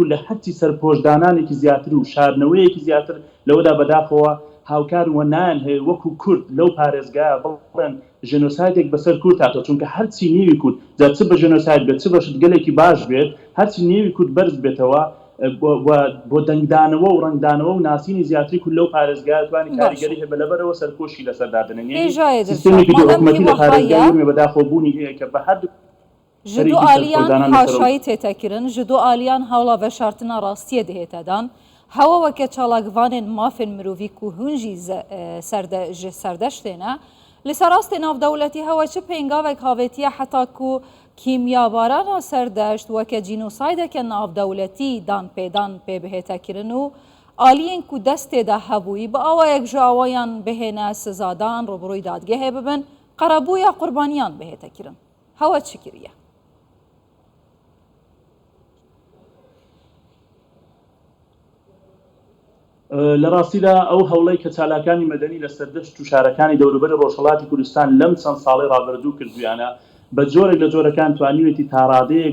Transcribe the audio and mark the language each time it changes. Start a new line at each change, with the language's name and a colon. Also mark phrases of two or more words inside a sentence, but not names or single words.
Central Kurdish: لە حەچی سەرپۆشدانانێکی زیاتر و شاردنەوەیەکی زیاتر لەوەدا بەداخەوە هاوکار و نایان هەیە وەکو کورد لەو پارێزگایە بڵێن ژنۆسایدێک بەسەر کورد هاتەوە، چونکە هەرچی نێوی کورد جا چ بە ژنۆساید بێت چ بە شتگەلێکی باش بێت هەرچی نێوی کورد بەرز بێتەوە بۆ دەنگدانەوە و ڕنگدانەوە و ناسینی زیاتری کورد لەو پارێزگایە توانی کاریگەری هەیە لەبەرەوە سەرکۆشی لەسەردادنێن سیستێمێکی حکومەتی لە پارێزگای بەداخەوەبوونی هەیە کە بە هەردوو
Kurdish: ji du aliyan haşayî têtekirin, ji du aliyan hewla veşartina rastiyê dihête dan, hewa weke çalakvanên mafên mirovî ku hûn jî ji serdeştê ne, li ser rastê navdewletî hewa çi pêngavek havêtiye heta ku kîmyabarana serdeşt weke cînosaydeke navdewletî dan pêdan pê bihêtekirin û aliyên ku destê de hebûyî bi awayek ji awayan bihêne sizadan roberûyî dadgehê bibin, qerebûya qurbaniyan bihêtekirin. Hewa çi kiriye?
Central Kurdish: لە ڕاستیدا ئەو هەوڵەی کە چالاکانی مەدەنی لە سەردەشت و شارەکانی دەوروبەری ڕۆژهەڵاتی کوردستان لەم چەند ساڵی ڕابردوو کردویانە بە جۆرێک لە جۆرەکان توانیوێتی تاڕادەیەک